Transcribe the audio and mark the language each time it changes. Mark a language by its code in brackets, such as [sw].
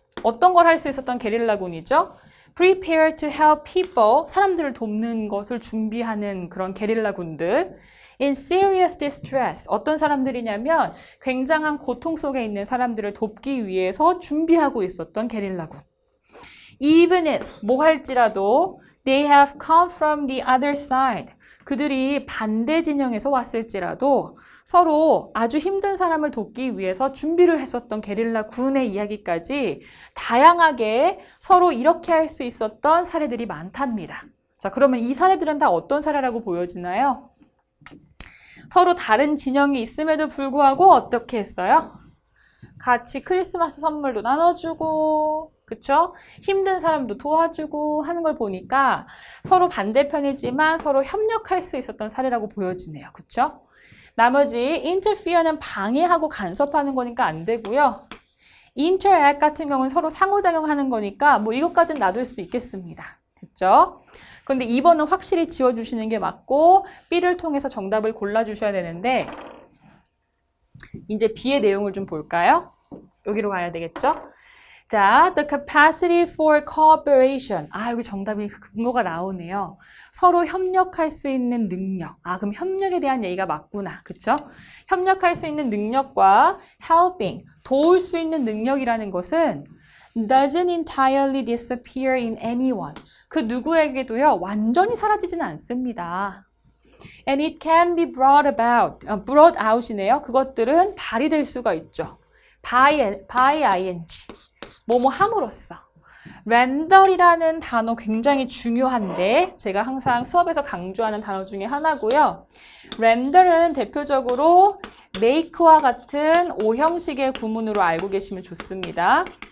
[ko] 어떤 걸 할 수 있었던 게릴라군이죠? [en] prepare to help people, [ko] 사람들을 돕는 것을 준비하는 그런 게릴라군들. [en] in serious distress, [ko] 어떤 사람들이냐면 굉장한 고통 속에 있는 사람들을 돕기 위해서 준비하고 있었던 게릴라군. [en] even if, [ko] 뭐 할지라도 [en] they have come from the other side. [ko] 그들이 반대 진영에서 왔을지라도 서로 아주 힘든 사람을 돕기 위해서 준비를 했었던 게릴라 군의 이야기까지 다양하게 서로 이렇게 할 수 있었던 사례들이 많답니다. 자, 그러면 이 사례들은 다 어떤 사례라고 보여지나요? 서로 다른 진영이 있음에도 불구하고 어떻게 했어요? 같이 크리스마스 선물도 나눠주고, 그쵸? 힘든 사람도 도와주고 하는 걸 보니까 서로 반대편이지만 서로 협력할 수 있었던 사례라고 보여지네요. 그쵸? 나머지 interfere는 방해하고 간섭하는 거니까 안 되고요. interact 같은 경우는 서로 상호작용하는 거니까 뭐 이것까지는 놔둘 수 있겠습니다. 됐죠? 그런데 2번은 확실히 지워주시는 게 맞고 B를 통해서 정답을 골라주셔야 되는데 이제 B의 내용을 좀 볼까요? 여기로 가야 되겠죠? [en] 자, the capacity for cooperation. [ko] 여기 정답이 근거가 나오네요. 서로 협력할 수 있는 능력. 그럼 협력에 대한 얘기가 맞구나. 그쵸? 협력할 수 있는 능력과 helping, 도울 수 있는 능력이라는 것은 [en] doesn't entirely disappear in anyone. [ko] 그 누구에게도요, 완전히 사라지지는 않습니다. [en] And it can be brought out이네요. [ko] 그것들은 발휘될 수가 있죠. [en] by ing. [ko] 뭐뭐 함으로써. render이라는 단어 굉장히 중요한데 제가 항상 수업에서 강조하는 단어 중에 하나고요. render은 대표적으로 make와 같은 오형식의 구문으로 알고 계시면 좋습니다.